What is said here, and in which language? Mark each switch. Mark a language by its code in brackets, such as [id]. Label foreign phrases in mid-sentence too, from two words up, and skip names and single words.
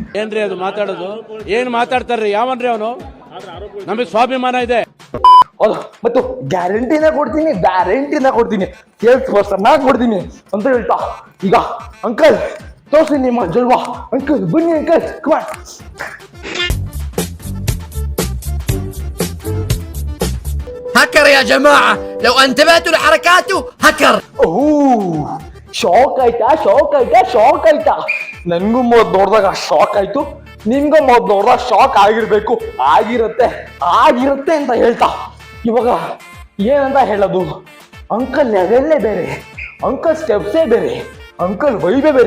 [kn] ಏನ್ರಿ ಅದು ಮಾತಾಡೋದು? ಏನ್ ಮಾತಾಡ್ತಾರ್ರಿ? ಯಾವನ್ರಿ ಅವನು? ನಮಗೆ ಸ್ವಾಭಿಮಾನ ಇದೆ. ಹೌದು, ಮತ್ತು ಗ್ಯಾರಂಟಿನ ಕೊಡ್ತೀನಿ, [en] sales person [kn] ಕೊಡ್ತೀನಿ ಅಂತ ಹೇಳ್ತಾ, ಈಗ ಅಂಕಲ್ ತೋರಿಸಿ ನಿಮ್ಮ ಜಲ್ವಾ. ಅಂಕಲ್ ಬನ್ನಿ ಅಂಕಲ್, ಕಮಾನ್. [ar] هكر يا جماعة، لو انتبهتوا لحركاته هكر. [kn] ಶಾಕ್ ಆಯ್ತಾ? ನನ್ಗೂ ಮೊದ್ ನೋಡ್ದಾಗ ಶಾಕ್ ಆಯ್ತು, ನಿಮ್ಗೂ ಮೊದ್ ನೋಡ್ದಾಗ ಶಾಕ್ ಆಗಿರ್ಬೇಕು. ಆಗಿರುತ್ತೆ ಅಂತ ಹೇಳ್ತಾ, ಇವಾಗ ಏನಂತ ಹೇಳೋದು? [en] uncle levelle [kn] ಬೇರೆ, [en] uncle stepse [kn] ಬೇರೆ, [en] uncle vibe [kn] ಬೇರೆ.